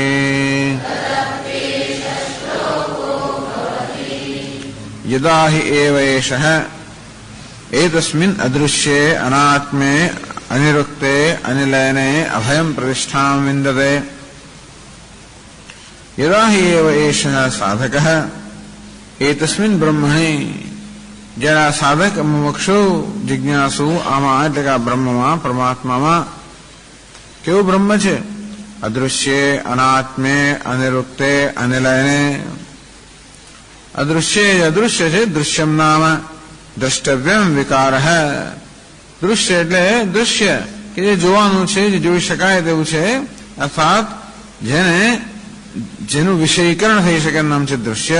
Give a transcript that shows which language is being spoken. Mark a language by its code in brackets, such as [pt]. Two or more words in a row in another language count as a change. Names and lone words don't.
[sa] यदा हि एव एषः एतस्मिन् अदृश्ये अनात्मे अनिरुक्ते अनिलयने अभयं प्रतिष्ठां विन्दते. यदा हि एव एषः साधकः एतस्मिन् ब्रह्मणि जरा साधक मुमुक्षु जिज्ञासु आमा [gu] એટલે કે બ્રહ્મમાં પરમાત્મામાં કેવું બ્રહ્મ છે? [sa] અદૃશ્ય અનાત્મે અનિરુક્તે અનિલયને. [gu] અદૃશ્ય અદૃશ્ય છે. [sa] દૃશ્યમ નામ દ્રષ્ટવ્યમ વિકાર. [gu] દૃશ્ય એટલે દૃશ્ય કે જે જોવાનું છે, જે જોઈ શકાય તેવું છે, અર્થાત જેનું વિષયીકરણ થઈ શકે નામ છે દૃશ્ય.